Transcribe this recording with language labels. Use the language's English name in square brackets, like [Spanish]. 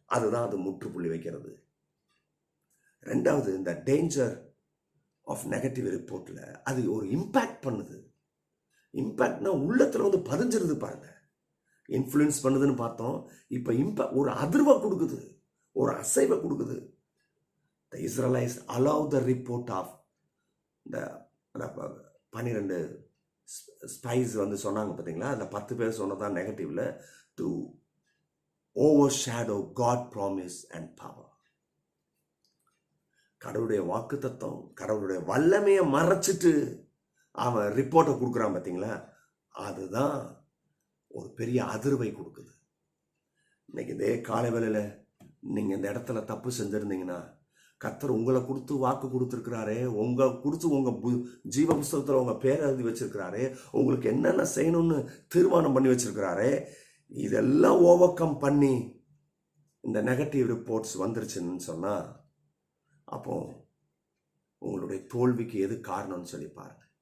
[Tamil] அதுதான் அது முற்றுப்புள்ளி வைக்கிறது. ரெண்டாவது, இந்த [English] danger of negative ரிப்போர்ட்ல [Tamil] அது ஒரு இம்பாக்ட் பண்ணுது. இம்பாக்ட்னா உள்ளத்துல வந்து பதிஞ்சிருது பாருங்க. இன்ஃப்ளூயன்ஸ் பண்ணுதுன்னு பார்த்தோம். இப்ப இம்பாக்ட் ஒரு அதிர்வை கொடுக்குது, ஒரு அசைவை கொடுக்குது. [English] The Israelites allow the report of the 12 spies [Tamil] வந்து சொன்னாங்க பார்த்தீங்களா? அந்த 10 பேர் சொன்னதான் [English] நெகட்டிவ்ல, to overshadow God promise and power. [Tamil] கடவுளுடைய வாக்கு தத்துவம், கடவுளுடைய வல்லமையை மறைச்சிட்டு அவன் ரிப்போர்ட்டை கொடுக்குறான் பார்த்தீங்களா? அதுதான் ஒரு பெரிய அதிர்வை கொடுக்குது. இன்னைக்கு இதே காலை வேளையில நீங்க இந்த இடத்துல தப்பு செஞ்சிருந்தீங்கன்னா, கர்த்தர் உங்களை கொடுத்து வாக்கு கொடுத்துருக்கிறாரே, உங்க ஜீவ புஸ்தகத்தில் உங்க பேரை எழுதி வச்சிருக்கிறாரே, உங்களுக்கு என்னென்ன செய்யணும்னு தீர்மானம் பண்ணி வச்சிருக்கிறாரே, இதெல்லாம் ஓவர் கம் பண்ணி இந்த நெகட்டிவ் ரிப்போர்ட்ஸ் வந்துருச்சுன்னு சொன்னா, அப்போ உங்களுடைய தோல்விக்கு எது காரணம்னு சொல்லி பாருங்க.